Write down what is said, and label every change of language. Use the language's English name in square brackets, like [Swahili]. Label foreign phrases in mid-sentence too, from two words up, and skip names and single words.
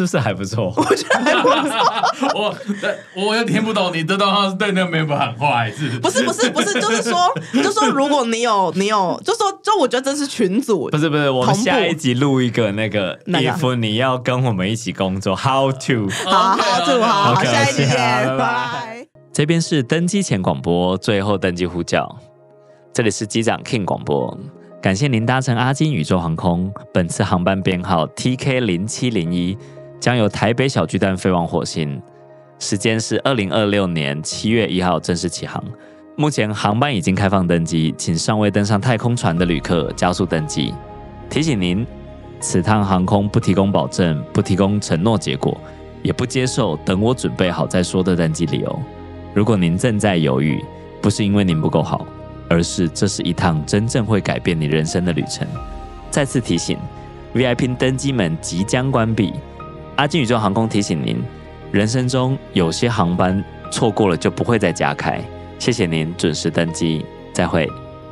[Chinese] 不是還不錯？我覺得還不錯。我又聽不懂你這段話是對那個 member 喊話還是？不是，就是說，如果你有，就我覺得這是群組。不是，我們下一集錄一個那個 if 你要跟我們一起工作 [English] how to [Chinese] 好，下一集見，拜。這邊是登機前廣播，最後登機呼叫，這裡是機長 King 廣播。感謝您搭乘阿金宇宙航空，本次航班編號 TK0701，將由台北小巨蛋飛往火星，時間是2026年7月1號正式起航。目前航班已經開放登機，請尚未登上太空船的旅客加速登機。提醒您，此趟航空不提供保證，不提供承諾結果，也不接受等我準備好再說的登機理由。如果您正在猶豫，不是因為您不夠好，而是這是一趟真正會改變你人生的旅程。再次提醒 ，VIP 登機門即將關閉。阿金宇宙航空提醒您，人生中有些航班錯過了就不會再加開。謝謝您準時登機，再會。